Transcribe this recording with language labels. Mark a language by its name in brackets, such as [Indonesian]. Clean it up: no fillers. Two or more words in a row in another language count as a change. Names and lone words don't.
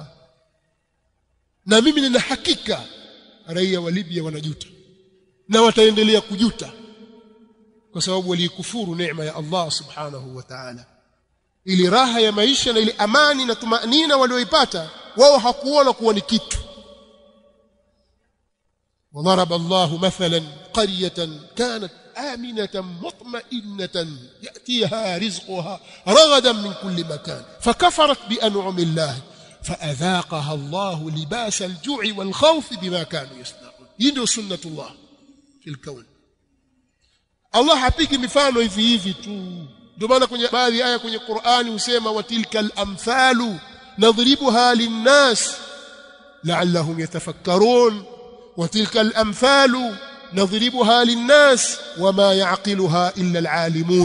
[Swahili] Na mimi nina hakika raia wa Libya wanajuta na wataendelea kujuta, kwa sababu walikufuru neema ya Allah [Arabic] سبحانه وتعالى. [Swahili] ili raha ya maisha na ile amani na tumaanina walioipata wao hakuona kuwa ni kitu. [Arabic] وضرب الله مثلا قرية كانت آمنة مطمئنة يأتيها رزقها رغدا من كل مكان فكفرت بأنعم الله فأذاقها الله لباس الجوع والخوف بما كانوا يصنعون. هي سنة الله في الكون. [Swahili] Allah hapiki mifano hivi hivi tu. Ndio maana kwenye baadhi aya kwenye Qur'ani husema [Arabic] وتلك الأمثال نضربها للناس لعلهم يتفكرون وتلك الأمثال نضربها للناس وما يعقلها إلا العالمون.